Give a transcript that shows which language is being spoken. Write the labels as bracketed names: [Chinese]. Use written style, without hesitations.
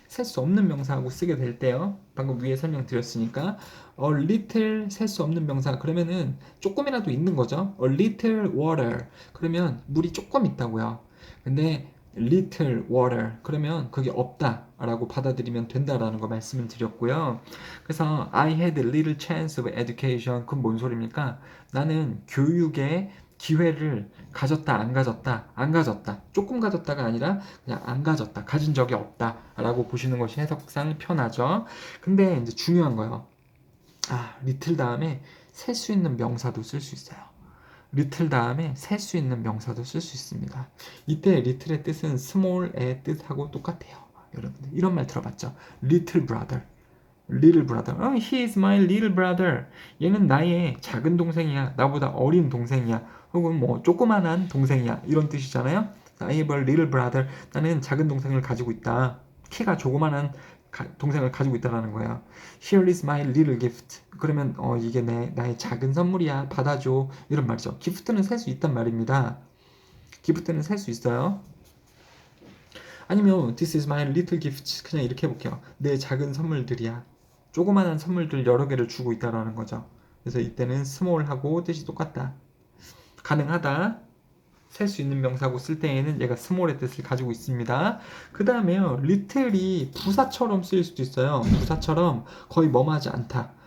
[Korean] 셀 수 없는 명사하고 쓰게 될 때요. 방금 위에 설명드렸으니까 a little 셀 수 없는 명사 그러면은 조금이라도 있는 거죠. [English] a little water [Korean] 그러면 물이 조금 있다고요. 근데 [English] little water [Korean] 그러면 그게 없다 라고 받아들이면 된다라는 거 말씀을 드렸고요. 그래서 [English] I had a little chance of education [Korean] 그건 뭔 소리입니까? 나는 교육의 기회를 가졌다 안 가졌다 안 가졌다 조금 가졌다가 아니라 그냥 안 가졌다 가진 적이 없다 라고 보시는 것이 해석상 편하죠. 근데 이제 중요한 거요. little 다음에 셀 수 있는 명사도 쓸 수 있어요. little 다음에 셀 수 있는 명사도 쓸 수 있습니다. 이때 little의 뜻은 small의 뜻하고 똑같아요. 여러분들 이런 말 들어봤죠? [English] little brother little brother. He is my little brother. [Korean] 얘는 나의 작은 동생이야. 나보다 어린 동생이야. 혹은 뭐 조그만한 동생이야. 이런 뜻이잖아요. [English] I have a little brother. [Korean] 나는 작은 동생을 가지고 있다. 키가 조그만한 동생을 가지고 있다라는 거예요. [English] Here is my little gift. [Korean] 그러면 이게 나의 작은 선물이야. 받아줘. 이런 말이죠. gift는 셀 수 있단 말입니다. gift는 셀 수 있어요. 아니면 [English] this is my little gift. [Korean] 그냥 이렇게 해볼게요. 내 작은 선물들이야. 조그만한 선물들 여러 개를 주고 있다라는 거죠. 그래서 이때는 small하고 뜻이 똑같다. 가능하다. 셀 수 있는 명사고 쓸 때에는 얘가 small의 뜻을 가지고 있습니다. 그 다음에요. little이 부사처럼 쓰일 수도 있어요. 부사처럼 거의 뭐뭐하지 않다.